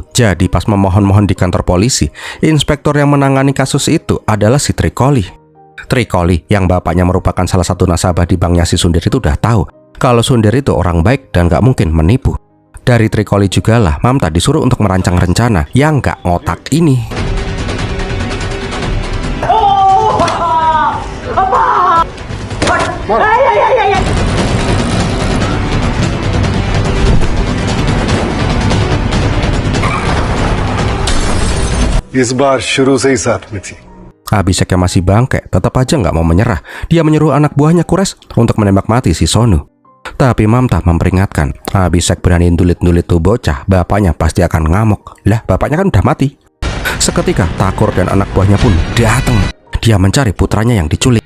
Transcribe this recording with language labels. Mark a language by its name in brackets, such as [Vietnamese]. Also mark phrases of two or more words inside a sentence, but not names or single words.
[Indonesian] Jadi pas memohon-mohon di kantor polisi, inspektur yang menangani kasus itu adalah si Trikoli. Trikoli yang bapaknya merupakan salah satu nasabah di banknya si Sundir itu udah tahu kalau Sundir itu orang baik dan nggak mungkin menipu. Dari Trikoli jugalah Mamta disuruh untuk merancang rencana yang nggak ngotak ini. [Hindi] इस बार शुरू से ही साथ में थी। [Indonesian] Abhishek yang masih bangke tetap aja nggak mau menyerah. Dia menyuruh anak buahnya Kures untuk menembak mati si Sonu. Tapi Mamta memperingatkan, Abhishek berani ndulit-ndulit tuh bocah, bapaknya pasti akan ngamuk. Lah, bapaknya kan udah mati. Seketika Thakur dan anak buahnya pun datang. Dia mencari putranya yang diculik.